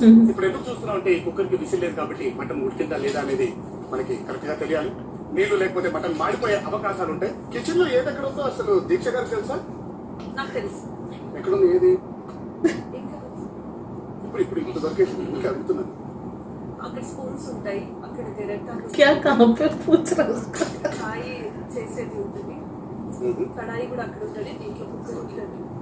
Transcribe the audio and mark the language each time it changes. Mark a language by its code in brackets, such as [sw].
[te] ఇప్పుడు ఎందుకు చూస్తున్నాం అంటే ఈ కుక్కర్ కి విసిల్ లేదు కాబట్టి మటన్ ఉడికిందా లేదా అనేది మనకి కరెక్ట్ గా తెలియాలి. నీళ్లు లేకపోతే మటన్ మాడిపోయే అవకాశాలు ఉంటాయి. కిచెన్ లో ఏది ఎక్కడ ఉందో అసలు దీక్ష గారికి తెలుసా? నాకు తెలుసు. ఎక్కడుంది ఏది? ఇంకా తెలుసు. ఇప్పుడు ఇప్పుడు దొరికేసి ఇంకా అడుగుతున్నాను. అక్కడ స్పూన్స్ ఉంటాయి, అక్కడ గెరెట్ [hi] क्या कहाँ पे पूछ रहा है उसका? [te] కాయి చేసేది ఉంటుంది, కడాయి కూడా అక్కడ ఉంటుంది, దీంట్లో కుక్కర్ ఉంటుంది.